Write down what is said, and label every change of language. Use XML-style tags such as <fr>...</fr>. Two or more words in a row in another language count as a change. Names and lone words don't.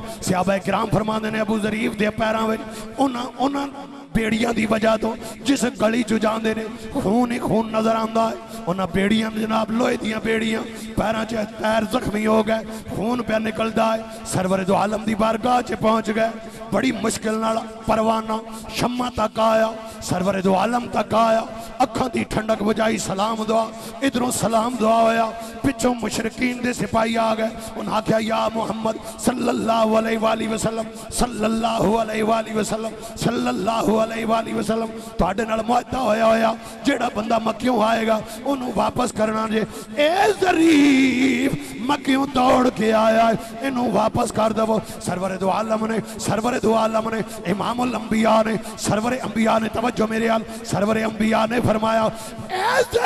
<pa>صحابہ کرام فرماندے نے ابو جریف دے پیراں وچ انہاں بیڑیاں دی وجہ تو جس گلی چو جاتے نے</pa> <ur>خون ہی خون نظر آتا ہے</ur> <pa>انہیں بیڑیاں جناب لوہے دیاں بیڑیاں پیروں چ پیر زخمی ہو گئے خون پے نکلتا ہے. سرور دو عالم دی بارگاہ چ پہنچ گئے بڑی مشکل نال پروانہ شمع تک آیا سرور دو عالم تک آیا اکھاں دی ٹھنڈک بجھائی سلام دعا ادھروں سلام دعا ہویا پچھوں مشرکین دے سپاہی آ گئے انہیں آکھیا یا محمد</pa> <ar>صلى الله عليه وسلم صلى الله عليه وسلم صلى الله عليه وسلم</ar> <pa>تہاڈے نال معاہدہ ہویا ہویا جیڑا بندہ مکیوں آئے گا انہوں نے واپس کرنا جے اے جریف مکیوں دوڑ کے آیا ہے انہوں واپس کر دوو. سرور دو عالم نے امام الانبیاء نے سرور انبیاء نے توجہ میرے حال سرور انبیاء نے فرمایا اے</pa>